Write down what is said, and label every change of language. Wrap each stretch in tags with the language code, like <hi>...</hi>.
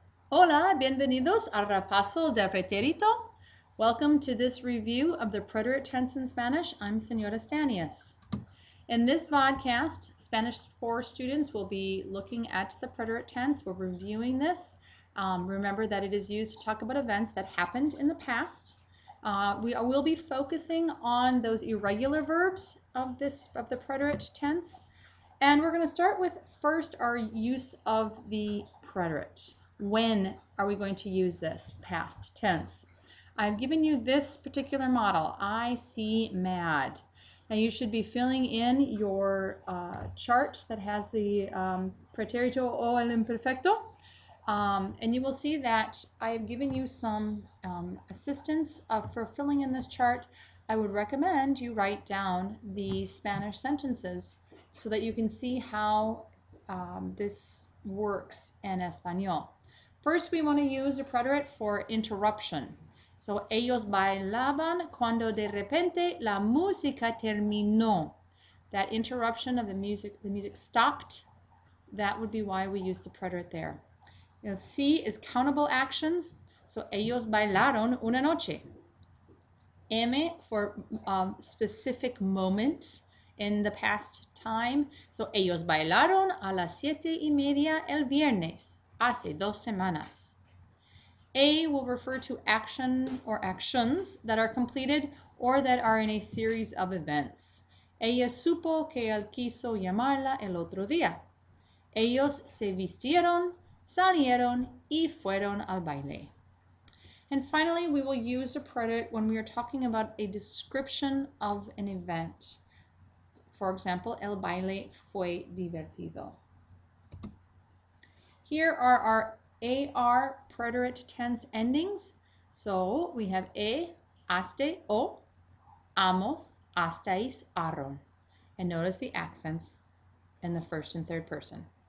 <es>Hola, bienvenidos al repaso de Preterito.</es> <en>Welcome to this review of the preterite tense in Spanish. I'm Senora Stanius. In this vodcast, Spanish 4 students will be looking at the preterite tense. We're reviewing this. Remember that it is used to talk about events that happened in the past. We will be focusing on those irregular verbs of the preterite tense. And we're going to start with first our use of the preterite. When are we going to use this? Past tense. I've given you this particular model. I see mad. Now you should be filling in your chart that has the</en> <es>preterito o el imperfecto.</es> <en>And you will see that I have given you some assistance for filling in this chart. I would recommend you write down the Spanish sentences so that you can see how this works in Espanol. First, we want to use the preterite for interruption.</en> <es>So, ellos bailaban cuando de repente la música terminó.</es> <en>That interruption of the music stopped. That would be why we use the preterite there. You know, C is countable actions.</en> <es>So, ellos bailaron una noche.</es> <en>M for specific moment in the past time.</en> <es>So, ellos bailaron a las 7:30 el viernes, hace 2 semanas.</es> <en>A will refer to action or actions that are completed or that are in a series of events.</en> <es>Ella supo que él quiso llamarla el otro día. Ellos se vistieron, salieron y fueron al baile.</es> <en>And finally, we will use the preterite when we are talking about a description of an event. For example,</en> <es>el baile fue divertido.</es> <en>Here are our AR preterite tense endings. So we have haste, o, amos, hastais, aron. And notice the accents in the first and third person.</en>